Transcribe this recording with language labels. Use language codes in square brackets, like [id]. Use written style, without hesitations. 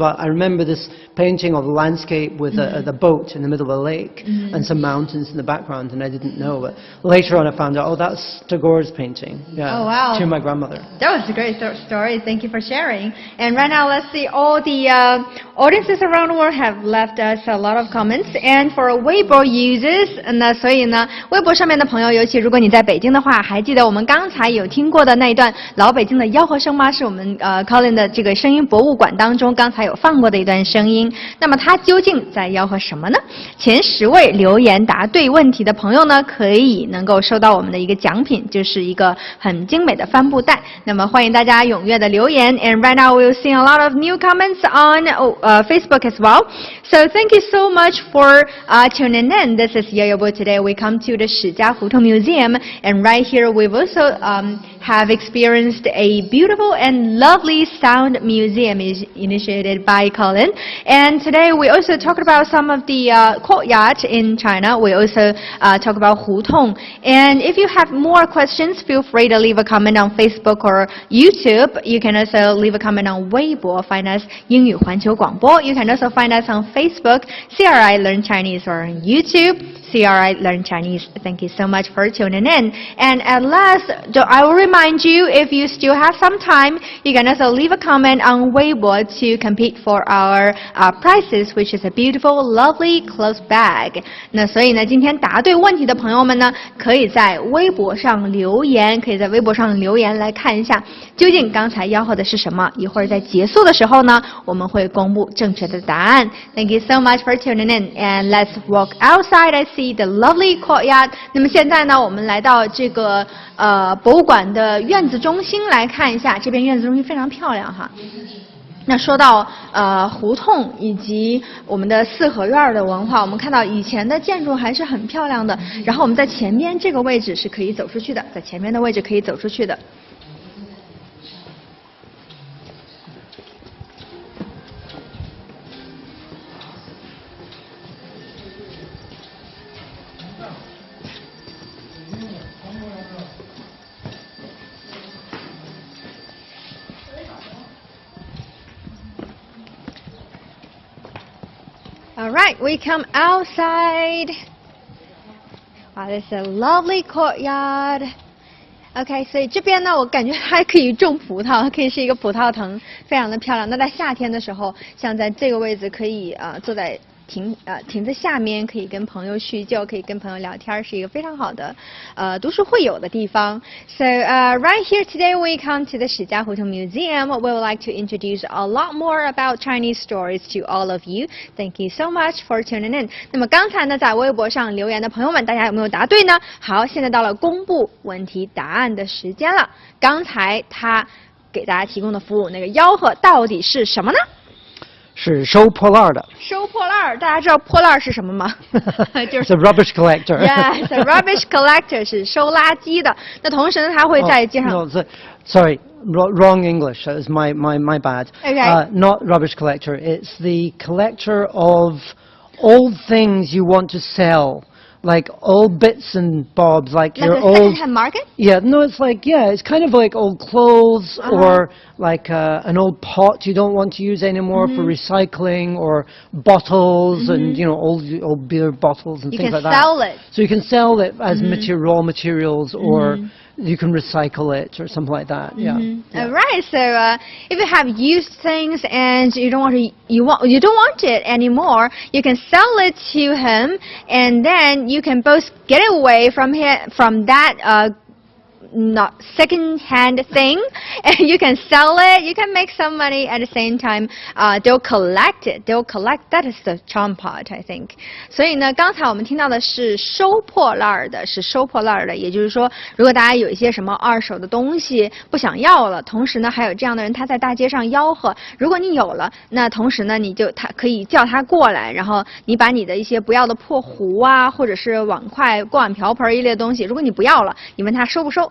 [en] But I remember this painting of the landscape with the boat in the middle of a lake and some mountains in the background. And I didn't know. But later on I found out, oh, that's Tagore's painting. Yeah, oh, wow. To my grandmother. That was a great story. Thank you for sharing. And right now, let's see. All the audiences around the world have left us a lot of comments. And for Weibo users, [zh] 那所以呢，微博上面的朋友，尤其如果你在北京的话，还记得我们刚才有听过的那一段老北京的吆喝声吗？是我们Colin 的这个声音博物馆当中刚才有放过的一段声音。那么它究竟在吆喝什么呢？前10位留言答对问题的朋友呢，可以能够收到我们的一个奖品，就是一个很精美的帆布袋。那么欢迎大家踊跃的留言。 [en] And right now we'll see a lot of new comments on Facebook as well. So thank you so much for tuning in. This is Yoyobo. Today we come to the Shijia Hutong Museum, and right here we've also have experienced a beautiful and lovely sound museum initiated by Colin. And today we also talked about some of the courtyard in China. We also talk about hutong. And if you have more questions, feel free to leave a comment on Facebook or YouTube. You can also leave a comment on Weibo. Find us 英语环球广播. You can also find us on Facebook, CRI Learn Chinese, or on YouTube, CRI Learn Chinese. Thank you so much for tuning in. And at last, I will remind you, if you still have some time, you can also leave a comment on Weibo to compete for our prizes, which is a beautiful, lovely clothes bag. [zh] 那所以呢，今天答对问题的朋友们呢，可以在微博上留言，来看一下究竟刚才吆喝的是什么。一会儿在结束的时候呢，我们会公布正确的答案。 [en] Thank you so much for tuning in, and let's walk outside. I see the lovely courtyard. [zh] 那么现在呢，我们来到这个博物馆的院子中心来看一下，这边院子中心非常漂亮哈。那说到胡同以及我们的四合院的文化，我们看到以前的建筑还是很漂亮的。然后我们在前面这个位置是可以走出去的，在前面的位置可以走出去的。 [en] Alright, we come outside. Wow, this is a lovely courtyard. [zh] OK, 所以这边呢，我感觉还可以种葡萄，可以是一个葡萄藤，非常的漂亮。那在夏天的时候，像在这个位置可以坐在停在下面，可以跟朋友叙旧，可以跟朋友聊天，是一个非常好的读书会友的地方。 [en] So right here today we come to the 史家胡同 Museum. We would like to introduce a lot more about Chinese stories to all of you. Thank you so much for tuning in. [zh] 那么刚才呢，在微博上留言的朋友们，大家有没有答对呢？好，现在到了公布问题答案的时间了。刚才他给大家提供的服务，那个吆喝到底是什么呢？是收破烂的。收破烂，大家知道破烂是什么吗？就是 [en] It's a rubbish collector. Yes, a rubbish collector [zh] 是收垃圾的。那同时呢，他会在街上。 [en] No, sorry, wrong English. That was my bad. Okay. Not rubbish collector. It's the collector of old things you want to sell. Like old bits and bobs, like your a old second-hand market? Yeah, no, it's kind of like old clothes or like an old pot you don't want to use anymore for recycling, or bottles and old beer bottles and you things like that. You can sell it. So you can sell it as raw materials, or you can recycle it or something like that. Yeah. All right. So if you have used things and you don't want it anymore, you can sell it to him, and then you can both get away from that not second-hand thing, and you can sell it, you can make some money at the same time. They'll collect it. That is the charm part, I think. [zh] 所以呢，刚才我们听到的是收破烂的，也就是说，如果大家有一些什么二手的东西不想要了，同时呢，还有这样的人他在大街上吆喝，如果你有了，那同时呢，他可以叫他过来，然后你把你的一些不要的破壶啊，或者是碗筷、锅碗瓢盆一类的东西，如果你不要了，你问他收不收？